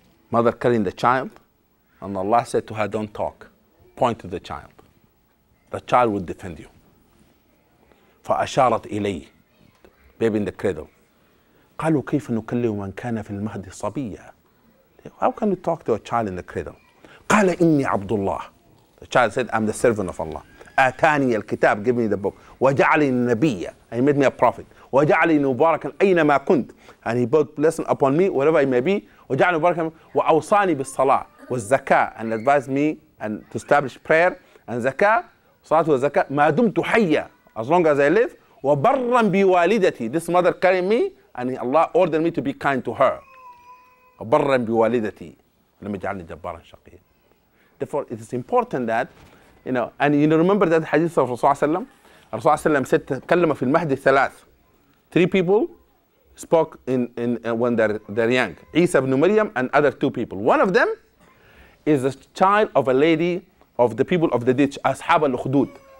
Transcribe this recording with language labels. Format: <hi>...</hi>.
<en>Mother carrying the child, and Allah said to her, don't talk, point to the child. The child will defend you.</en> <ar>فأشارت إليه,</ar> <en>baby in the cradle.</en> <ar>قالوا كيف نكلم من كان في المهد صبيا?</ar> <en>How can you talk to a child in the cradle?</en> <ar>قال إني عبد الله.</ar> <en>The child said, I'm the servant of Allah.</en> <ar>آتاني الكتاب,</ar> <en>give me the book.</en> <ar>وجعلني نبيا,</ar> <en>he made me a prophet.</en> <ar>وجعلني مباركا أينما كنت,</ar> <en>and he put blessing upon me wherever I may be.</en> <ar>وجعلني مباركا وأوصاني بالصلاة والزكاة,</ar> <en>and advised me and to establish prayer and zakah.</en> <ar>صلاة والزكاة ما دمت حيا,</ar> <en>as long as I live.</en> <ar>وبرا بوالدتي,</ar> <en>this mother carrying me, and Allah ordered me to be kind to her.</en> <ar>وبرا بوالدتي لم يجعلني جبارا شقيا.</ar> <en>Therefore, it is important that, you know, and you know, remember that hadith of Rasulullah sallam said,</en> <ar>تكلم في المهد ثلاث.</ar> <en>3 people spoke when they're young. Isa ibn Maryam and other 2 people. One of them is the child of a lady of the people of the ditch, Ashab al-Ukhdud.</en>